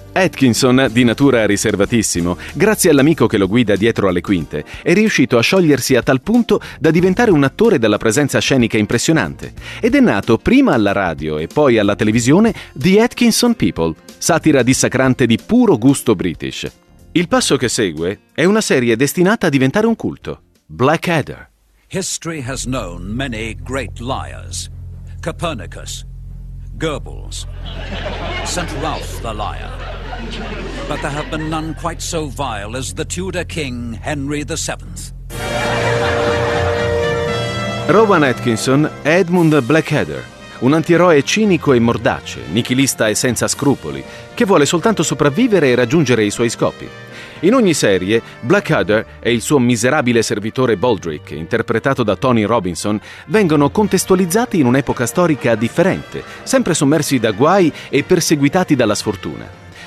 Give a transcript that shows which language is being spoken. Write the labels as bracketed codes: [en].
[it] Atkinson, di natura riservatissimo, grazie all'amico che lo guida dietro alle quinte, è riuscito a sciogliersi a tal punto da diventare un attore dalla presenza scenica impressionante. Ed è nato prima alla radio e poi alla televisione The Atkinson People, satira dissacrante di puro gusto british. Il passo che segue è una serie destinata a diventare un culto, Blackadder. [en] History has known many great liars. Copernicus, Goebbels, St. Ralph the Liar. But there have been none quite so vile as the Tudor King Henry VII. [it] Rowan Atkinson è Edmund Blackadder, un antieroe cinico e mordace, nichilista e senza scrupoli, che vuole soltanto sopravvivere e raggiungere i suoi scopi. In ogni serie, Blackadder e il suo miserabile servitore Baldrick, interpretato da Tony Robinson, vengono contestualizzati in un'epoca storica differente, sempre sommersi da guai e perseguitati dalla sfortuna.